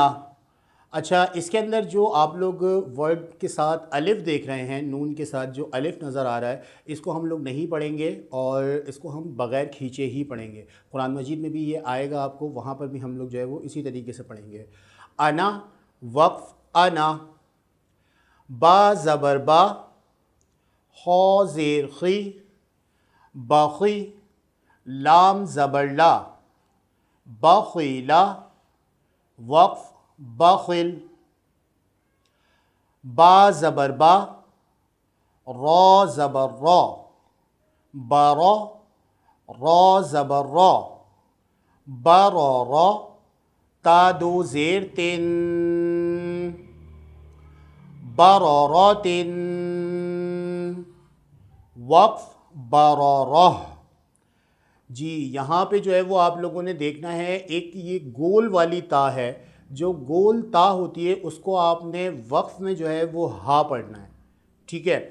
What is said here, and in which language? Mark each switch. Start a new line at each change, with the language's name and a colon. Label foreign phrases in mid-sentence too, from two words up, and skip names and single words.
Urdu: اچھا، اس کے اندر جو آپ لوگ ورڈ کے ساتھ الف دیکھ رہے ہیں، نون کے ساتھ جو الف نظر آ رہا ہے، اس کو ہم لوگ نہیں پڑھیں گے، اور اس کو ہم بغیر کھینچے ہی پڑھیں گے۔ قرآن مجید میں بھی یہ آئے گا آپ کو، وہاں پر بھی ہم لوگ جو ہے وہ اسی طریقے سے پڑھیں گے۔ انا، وقف انا۔ با زبر با، خو زیر خی، بخی، لام زبر لا، بخیلا، وقف بخل۔ با زبر با، را زبر را، برا، را زبر را، برارا، تا دو زیر تن، برارات، وقف برارہ۔ جی یہاں پہ جو ہے وہ آپ لوگوں نے دیکھنا ہے، ایک یہ گول والی تا ہے، جو گول تا ہوتی ہے اس کو آپ نے وقف میں جو ہے وہ ہا پڑھنا ہے، ٹھیک ہے۔